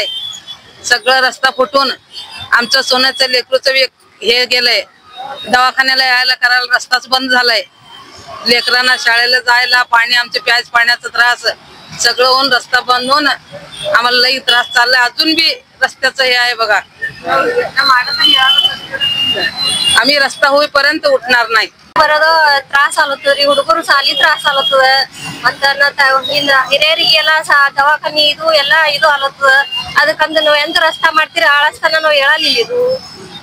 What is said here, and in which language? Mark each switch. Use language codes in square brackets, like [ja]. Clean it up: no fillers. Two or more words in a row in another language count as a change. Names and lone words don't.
[mr] सगळं रस्ता फुटून आमचं सोन्याचं लेकरूचं हे गेलंय, दवाखान्याला यायला करायला रस्ताच बंद झालाय। लेकरांना शाळेला जायला पाणी, आमच्या प्याज पाण्याचा त्रास सगळं होऊन रस्ता बंद होऊन आम्हाला लई त्रास चाललाय। अजून बी रस्त्याचं हे आहे बघा, आम्ही रस्ता होईपर्यंत उठणार नाही। [kn] ತ್ರಾಸ ಆಲತ್ತದ್ರಿ, ಹುಡುಗರು ಸಾಲಿ ತ್ರಾಸ ಆಲತ್ತದ, ಮತ್ತ ಹಿರಿಯರಿಗೆಲ್ಲ ದವಾಖಾನಿ ಇದು ಎಲ್ಲ ಇದು ಆಲತ್ತದ। ಅದಕ್ಕಂದ ನಾವು ಎಂತ ರಸ್ತಾ ಮಾಡ್ತೀರಿ ಆ ರಸ್ತಾನ ನಾವು ಹೇಳಲಿಲ್ಲ ಇದು